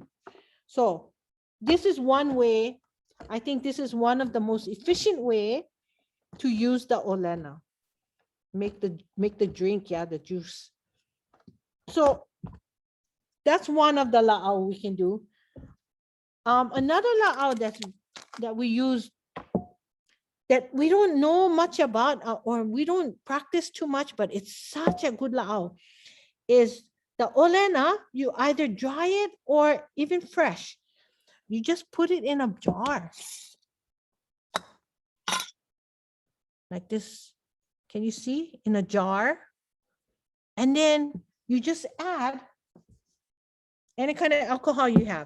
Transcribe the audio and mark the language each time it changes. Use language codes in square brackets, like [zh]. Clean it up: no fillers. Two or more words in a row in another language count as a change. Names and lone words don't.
[en] So this is one way. I think this is one of the most efficient way to use the Olena. Make the drink, yeah, the juice. So that's one of the Laʻau we can do. Another laʻau that we use that we don't know much about or we don't practice too much, but it's such a good laʻau is the Olena. You either dry it or even fresh. You just put it in a jar like this. Can you see? In a jar. And then you just add any kind of alcohol you have.